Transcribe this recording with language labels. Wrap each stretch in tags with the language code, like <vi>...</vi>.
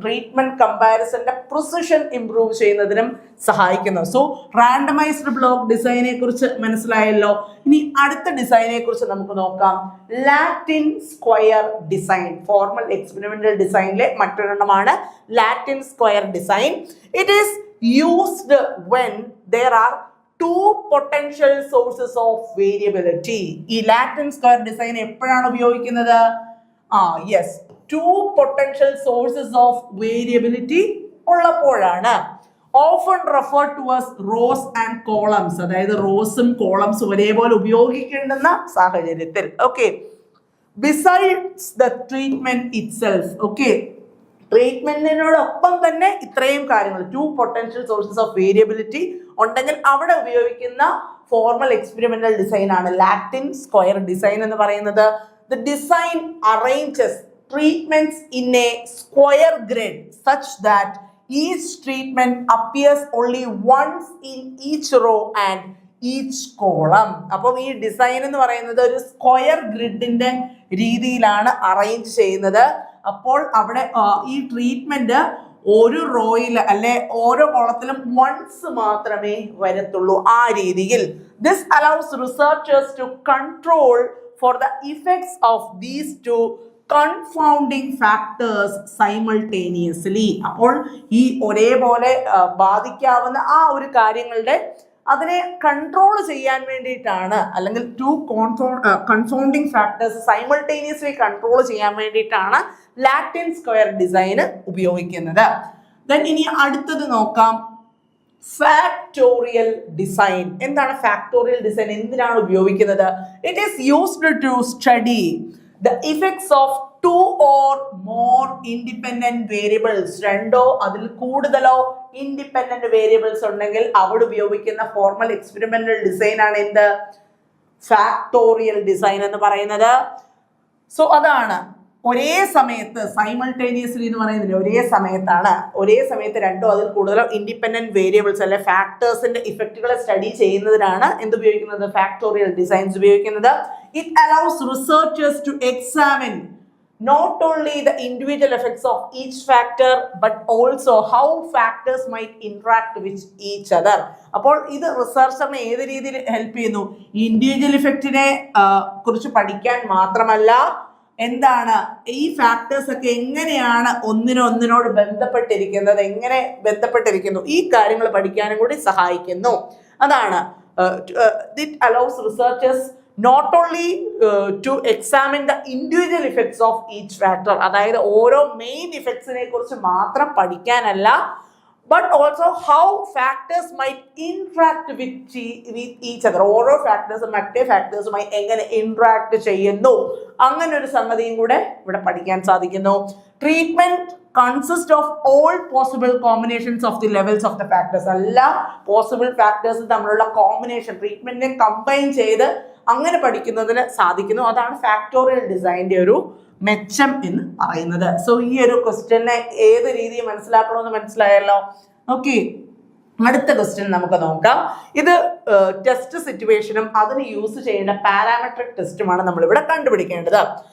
<ml>Treatment കമ്പാരിസന്റെ precision improve ചെയ്യുന്നതിനും സഹായിക്കുന്നു. So randomised block ഡിസൈനെ കുറിച്ച് മനസ്സിലായല്ലോ. ഇനി അടുത്ത ഡിസൈനെ കുറിച്ച് നമുക്ക് നോക്കാം. Latin square design formal experimental ഡിസൈനിലെ മറ്റൊരെണ്ണമാണ് Latin square design.</ml> <en>It is used when there are two potential sources of variability.</en> <ml>ഈ ലാറ്റിൻ സ്ക്വയർ ഡിസൈൻ എപ്പോഴാണ് ഉപയോഗിക്കുന്നത്? Yes,</ml> <en>two potential sources of variability</en> <ml>ഉള്ളപ്പോഴാണ്.</ml> <en>often refer to as rows and columns,</en> <ml>അതായത് റോസും കോളംസും ഒരേപോലെ ഉപയോഗിക്കേണ്ടുന്ന സാഹചര്യത്തിൽ.</ml> <en>Okay, besides the treatment itself.</en> <ml>Okay, ട്രീറ്റ്മെന്റിനോടൊപ്പം തന്നെ ഇത്രയും കാര്യങ്ങൾ</ml> <en>two potential sources of variability</en> <ml>ഉണ്ടെങ്കിൽ അവിടെ ഉപയോഗിക്കുന്ന ഫോർമൽ എക്സ്പെരിമെന്റൽ ഡിസൈൻ ആണ് ലാറ്റിൻ സ്ക്വയർ ഡിസൈൻ എന്ന് പറയുന്നത്.</ml> <en>The design arranges treatments in a square grid such that each treatment appears only once in each row and each column.</en> <ml>അപ്പം ഈ design എന്ന് പറയുന്നത് ഒരു സ്ക്വയർ ഗ്രിഡിന്റെ രീതിയിലാണ് അറേഞ്ച് ചെയ്യുന്നത്. അപ്പോൾ അവിടെ ഈ ട്രീറ്റ്മെന്റ് ഒരു റോയിൽ അല്ലെ ഓരോ കോളത്തിലും വൺസ് മാത്രമേ വരത്തുള്ളൂ, ആ രീതിയിൽ.</ml> <en>This allows researchers to control for the effects of these two confounding factors simultaneously.</en> <ml>അപ്പോൾ ഈ ഒരേപോലെ ബാധിക്കാവുന്ന ആ ഒരു കാര്യങ്ങളുടെ അതിനെ കൺട്രോൾ ചെയ്യാൻ വേണ്ടിയിട്ടാണ്, അല്ലെങ്കിൽ</ml> <en>two confounding factors simultaneously</en> <ml>control ചെയ്യാൻ വേണ്ടിയിട്ടാണ് ലാറ്റിൻ സ്ക്വയർ ഡിസൈൻ ഉപയോഗിക്കുന്നത്. ദെൻ ഇനി അടുത്തത് നോക്കാം, ഫാക്ടോറിയൽ ഡിസൈൻ. എന്താണ് ഫാക്ടോറിയൽ ഡിസൈൻ? എന്തിനാണ് ഉപയോഗിക്കുന്നത്?</ml> <en>it is used to study the effects of two or more independent variables,</en> <ml>രണ്ടോ അതിൽ കൂടുതലോ ഇൻഡിപെൻഡന്റ് വേരിയബിൾസ് ഉണ്ടെങ്കിൽ അവിടെ ഉപയോഗിക്കുന്ന ഫോർമൽ എക്സ്പെരിമെന്റൽ ഡിസൈൻ ആണ് എന്ത്? ഫാക്ടോറിയൽ ഡിസൈൻ എന്ന് പറയുന്നത്. സോ അതാണ് ഒരേ സമയത്ത് സൈമൾട്ടേനിയസ്ലി എന്ന് പറയുന്നില്ല, ഒരേ സമയത്ത് രണ്ടോ അതിൽ കൂടുതലോ ഇൻഡിപെൻഡന്റ് വേരിയബിൾസ് അല്ലെ ഫാക്ടേഴ്സിന്റെ ഇഫക്റ്റുകളെ സ്റ്റഡി ചെയ്യുന്നതിനാണ് എന്ത് ഉപയോഗിക്കുന്നത്? ഫാക്ടോറിയൽ ഡിസൈൻസ് ഉപയോഗിക്കുന്നത്.</ml> <en>It allows researchers to examine not only the individual effects of each factor but also how factors might interact with each other.</en> <ml>അപ്പോൾ ഇത് റിസർച്ചറിനെ ഏത് രീതിയിൽ ഹെൽപ്പ് ചെയ്യുന്നു? ഇൻഡിവിജ്വൽ ഇഫക്റ്റിനെ കുറിച്ച് പഠിക്കാൻ മാത്രമല്ല, എന്താണ് ഈ ഫാക്ടേഴ്സ് ഒക്കെ എങ്ങനെയാണ് ഒന്നിനോട് ബന്ധപ്പെട്ടിരിക്കുന്നു ഈ കാര്യങ്ങൾ പഠിക്കാനും കൂടി സഹായിക്കുന്നു.</ml> <en>അതാണ് it allows researchers not only to examine the individual effects of each factor,</en> <ml>അതായത് ഓരോ മെയിൻ ഇഫക്ട്സിനെ കുറിച്ച് മാത്രം പഠിക്കാനല്ല,</ml> <en>but also how factors might interact with each other.</en> <ml>ഓരോ ഫാക്ടേഴ്സും മറ്റേ ഫാക്ടേഴ്സുമായി എങ്ങനെ ഇന്ററാക്ട് ചെയ്യുന്നു, അങ്ങനെ ഒരു സംഗതിയും കൂടെ ഇവിടെ പഠിക്കാൻ സാധിക്കുന്നു.</ml> <en>Treatment consist of all possible combinations of the levels of the factors.</en> <ml>എല്ലാ പോസിബിൾ ഫാക്ടേഴ്സും തമ്മിലുള്ള കോമ്പിനേഷൻ ട്രീറ്റ്മെന്റിനെ കമ്പൈൻ ചെയ്ത് അങ്ങനെ പഠിക്കുന്നതിന് സാധിക്കുന്നു. അതാണ് ഫാക്ടോറിയൽ ഡിസൈനിന്റെ ഒരു മെച്ചം എന്ന് പറയുന്നത്. സോ ഈ ഒരു ക്വസ്റ്റ്യനെ ഏത് രീതിയിൽ മനസ്സിലാക്കണമെന്ന് മനസ്സിലായല്ലോ. ഓക്കെ, അടുത്ത ക്വസ്റ്റ്യൻ നമുക്ക് നോക്കാം. ഇത് ടെസ്റ്റ് സിറ്റുവേഷനും അതിന് യൂസ് ചെയ്യേണ്ട പാരാമെട്രിക് ടെസ്റ്റുമാണ് നമ്മളിവിടെ കണ്ടുപിടിക്കേണ്ടത്.</ml>